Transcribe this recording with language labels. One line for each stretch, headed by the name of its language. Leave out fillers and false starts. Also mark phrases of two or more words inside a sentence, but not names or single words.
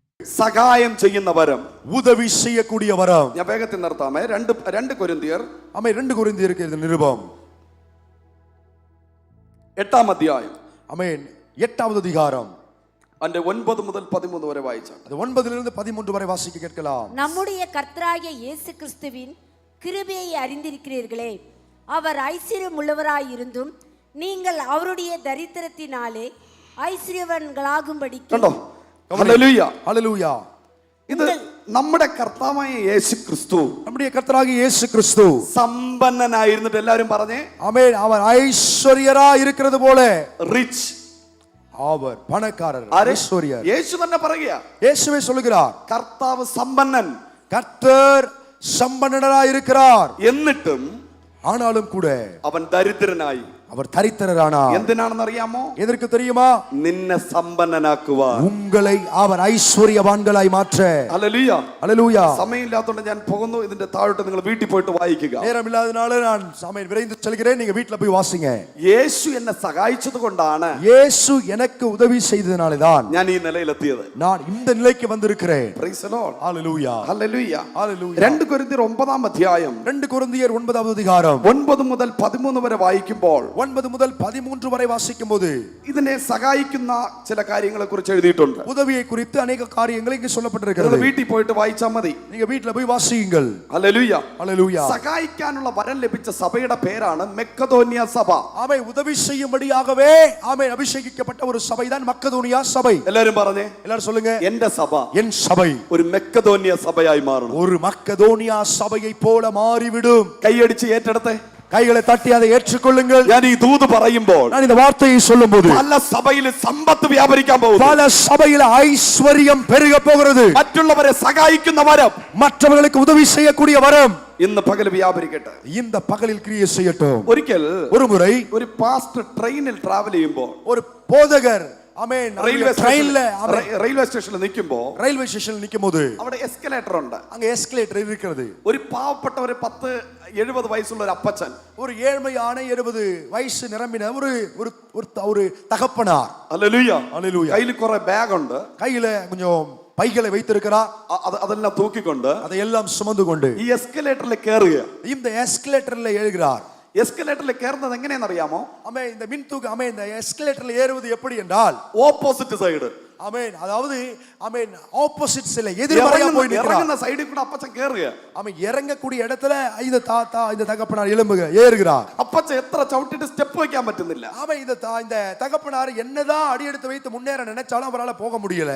Malayalam: സഹായം ചെയ്യുന്ന വരം,
Tamil: உதவி செய்யக்கூடிய வரம்.
Malayalam: ഞാൻ വേഗത്തിൽ നിർത്താമേ. 2 കൊരിന്ത്യർ,
Tamil: ஆமென். 2 கொரிந்தியருக்கு எழுதின நிருபம்
Malayalam: 8-ാം അധ്യായം,
Tamil: ஆமென், 8வது அதிகாரம்,
Malayalam: അതിന്റെ 9 മുതൽ 13 வரை വായിച്ചാൽ
Tamil: அது 9லிருந்து 13 வரை வாசிக்க கேட்கலாம். நம்முடைய கர்த்தராகிய இயேசு கிறிஸ்துவின் கிருபையை அறிந்திருக்கிறீர்களே, அவர் ஐஸ்வர்யம் உள்ளவராயிருந்தும் நீங்கள் அவருடைய தரித்திரத்தினாலே ஐஸ்வர்யவான்களாகும்படி.
Malayalam: കണ്ടോ? ഹല്ലേലൂയ,
Tamil: ஹல்லேலூயா.
Malayalam: ഇത് നമ്മുടെ കർത്താവായ യേശു ക്രിസ്തു,
Tamil: நம்முடைய கர்த்தராகிய இயேசு கிறிஸ்து
Malayalam: സമ്പന്നനായിരുന്നിട്ട് എല്ലാവരും പറഞ്ഞേ,
Tamil: ஆமென், அவர் ஐஸ்வர்யராய் இருக்கிறது போல,
Malayalam: റിച്ച്,
Tamil: அவர் பணக்காரர்,
Malayalam: ആര്?
Tamil: ஐஸ்வர்யர்.
Malayalam: യേശു തന്നെ പറയുക,
Tamil: இயேசுவே சொல்லுகிறார்,
Malayalam: കർത്താവ് സമ്പന്നൻ,
Tamil: கர்த்தர் சம்பன்னராய் இருக்கிறார்,
Malayalam: എന്നിട്ടും
Tamil: ஆனாலும் கூட
Malayalam: അവൻ ദരിദ്രനായി.
Tamil: அவர் தரித்திரரானார்.
Malayalam: എന്തിനാണെന്ന് അറിയാമോ?
Tamil: எதற்கு தெரியுமா?
Malayalam: നിന്നെ സമ്പന്നനാക്കുവാൻ,
Tamil: உங்களை அவர் ஐஸ்வர்யவான்களாய் மாற்ற.
Malayalam: ഹല്ലേലൂയ,
Tamil: ஹல்லேலூயா.
Malayalam: സമയമില്ലാത്തതുകൊണ്ട് ഞാൻ പോകുന്നു. ഇതിന്റെ താഴോട്ട് നിങ്ങൾ വീട്ടിൽ പോയിട്ട് വായിക്കുക.
Tamil: நேரம் இல்லாதனால நான் சமயம் விரைந்து செல்கிறேன். நீங்க வீட்ல போய் வாசிங்க.
Malayalam: യേശു എന്നെ സഹായിച്ചത് കൊണ്ടാണ്
Tamil: இயேசு எனக்கு உதவி செய்ததனால தான்
Malayalam: ഞാൻ ഈ നിലയിലെത്തിയത്.
Tamil: நான் இந்த நிலைக்கு வந்திருக்கிறேன்.
English: Praise the Lord.
Tamil: ஹல்லேலூயா.
Malayalam: ഹല്ലേലൂയ.
Tamil: ஹல்லேலூயா.
Malayalam: 2 കൊരിന്ത്യർ 9-ാം അധ്യായം
Tamil: 2 கொரிந்தியர் 9வது அதிகாரம்
Malayalam: 9 മുതൽ 13 വരെ വായിക്കുമ്പോൾ
Tamil: 9 முதல் 13 வரை வாசிக்கும்போது
Malayalam: ഇതിനെ സഹായിക്കുന്ന ചില കാര്യങ്ങളെ കുറിച്ച് എഴുതിയിട്ടുണ്ട്.
Tamil: உதவியை குறித்து अनेक காரியங்கள் இங்கு
Malayalam: നിങ്ങൾ
Tamil: சொல்லப்பட்டிருக்கிறது.
Malayalam: വീട്ടിൽ പോയിട്ട് വായിച്ചാൽ മതി.
Tamil: நீங்க வீட்ல போய் வாசியுங்கள்.
Malayalam: ഹല്ലേലൂയ.
Tamil: ஹல்லேலூயா.
Malayalam: സഹായിക്കാനുള്ള വരം ലഭിച്ച സഭയുടെ പേരാണ് മെക്കതോനിയ സഭ.
Tamil: ஆமென். உதவி செய்யும்படியாகவே ஆமென் அபிஷேகிக்கப்பட்ட ஒரு சபைதான் மக்கதோனியா சபை.
Malayalam: എല്ലാവരും പറഞ്ഞേ,
Tamil: எல்லாரும் சொல்லுங்க,
Malayalam: എന്റെ സഭ
Tamil: என் சபை
Malayalam: ഒരു മെക്കതോനിയ സഭയായി മാറണം.
Tamil: ஒரு மக்கதோனியா சபையை போல மாறிவிடும்.
Malayalam: കൈയടിച്ച് ഏറ്റെടുത്തേ.
Tamil: கைகளை தட்டி அதை ஏற்றுக்கொள்ளுங்கள்.
Malayalam: ഞാൻ ഈ ദൂത് പറയുമ്പോൾ
Tamil: நான் இந்த வார்த்தையை சொல்லும்போது
Malayalam: പല സഭയിൽ സമ്പത്ത് വ്യാപരിക്കാൻ പോകുന്നു.
Tamil: பல சபையில் ஐஸ்வர்யம் பெருக போகிறது.
Malayalam: മറ്റുള്ളവരെ സഹായിക്കുന്ന വരം
Tamil: மற்றவர்களுக்கு உதவி செய்யக்கூடிய வரம்
Malayalam: ഇന്ന് പകൽ വ്യാപരിക്കട്ടെ.
Tamil: இந்த பகலில் கிரியை செய்யட்டும்.
Malayalam: ഒരിക്കൽ
Tamil: ஒரு முறை
Malayalam: ഒരു പാസ്റ്റർ ട്രെയിനിൽ ട്രാവൽ ചെയ്യുമ്പോൾ
Tamil: ஒரு போதகர் ஆமென்
Malayalam: റെയിൽവേ
Tamil: ட்ரெயின்ல
Malayalam: സ്റ്റേഷനിൽ നിൽക്കുമ്പോൾ
English: railway station
Tamil: நிக்கும்போது
Malayalam: അവിടെ എസ്കലേറ്റർ ഉണ്ട്.
Tamil: அங்க எஸ்கலேட்டர் இருக்கிறது.
Malayalam: ഒരു പാവപ്പെട്ട ഒരു 10-70 വയസ്സുള്ള ഒരു അപ്പച്ചൻ,
Tamil: ஒரு ஏழ்மையான 70 வயசு நிரம்பின ஒரு ஒரு தகப்பனார்.
Malayalam: ഹല്ലേലൂയ,
Tamil: ஹல்லேலூயா.
Malayalam: കയ്യിൽ കുറെ ബാഗ് ഉണ്ട്.
Tamil: கையில கொஞ்சம் பைகளை வைத்திருக்கிறார்.
Malayalam: അതെല്ലാം തൂക്കിക്കൊണ്ട്
Tamil: அதையெல்லாம் சுமந்து கொண்டு
Malayalam: ഈ എസ്കലേറ്ററിൽ കയറുക.
Tamil: இந்த எஸ்கலேட்டர்ல ஏறுகிறார்.
Malayalam: എസ്കലേറ്ററിൽ കയറുന്നത് എങ്ങനെയാണെന്ന് അറിയാമോ?
Tamil: ஆமென். இந்த மின்தூக்கு ஆமென் இந்த எஸ்கலேட்டர்ல ஏறுவது எப்படி என்றால்
English: opposite side.
Tamil: ஆமென். அதாவது ஆமென் ஆப்போசிட்ஸ்ல எதிர்மறையா போய் நிற்கிறார்.
Malayalam: ഇറങ്ങുന്ന സൈഡിൽ കൂടെ അപ്പച്ചൻ കയറുക.
Tamil: ஆமென். இறங்கக்கூடிய இடத்துல இந்த தாத்தா இந்த தகப்பனார் எழும்புக ஏறுகிறார்.
Malayalam: അപ്പച്ചൻ എത്ര ചവിട്ടിട്ട് സ്റ്റെപ്പ് വെക്കാൻ പറ്റുന്നില്ല.
Tamil: ஆமென். இந்த தகப்பனார் என்னதான் அடி எடுத்து வைத்து முன்னேற நினைச்சாலும் அவரால் போக முடியல.